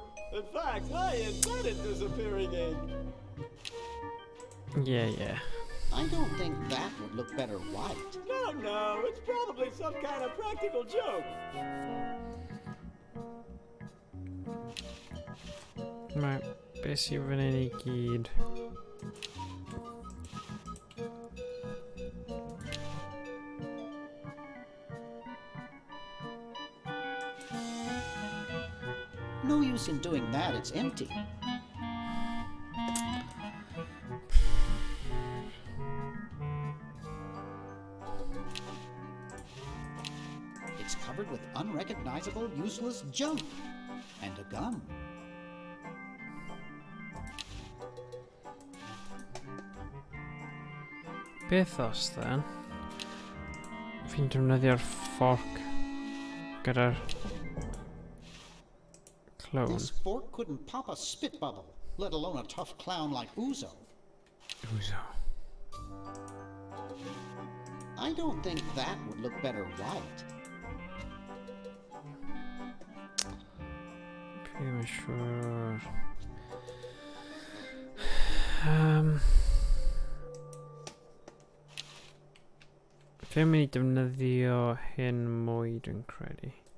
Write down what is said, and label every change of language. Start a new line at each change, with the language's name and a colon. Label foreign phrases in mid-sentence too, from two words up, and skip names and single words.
English: In fact, I invented disappearing ink. Yeah. I don't think that would look better white. No, it's probably some kind of practical joke. Right,
Welsh: beth sydd fan hyn I gyd.
English: No use in doing that, it's empty. It's covered with unrecognizable, useless junk. And a gun.
Welsh: Beth os then? Fi'n defnyddio'r fork gyda'r clone.
English: This fork couldn't pop a spit bubble, let alone a tough clown like Uzo. I don't think that would look better white. Pretty much sure.
Welsh: Fi'n mynd I defnyddio hyn mwy dwi'n credu.